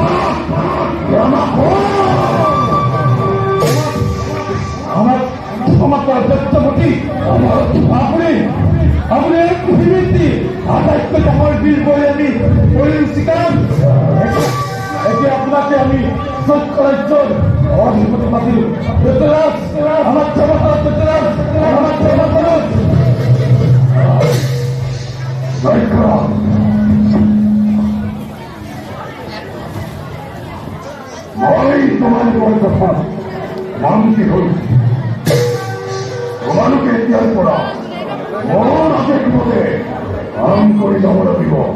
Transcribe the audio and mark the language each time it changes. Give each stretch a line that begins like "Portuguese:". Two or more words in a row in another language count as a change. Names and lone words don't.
Assamese: আমার সত্যপতি আপনি পৃথিবীতে আটাইতকৈ ডাঙৰ বীৰ বলে আমি কৰিম স্বীকাৰ এতিয়া আপোনাকে আমি চৈত্য ৰাজ্যৰ অধিপতি পাতিলো আমার ক্ষমতা আমার ক্ষমতা মই তোমালোকৰ কথা মান্তি হৈছো তোমালোকে এতিয়াৰ পৰা মোৰ আদেশ মতে কাম কৰি যাব লাগিব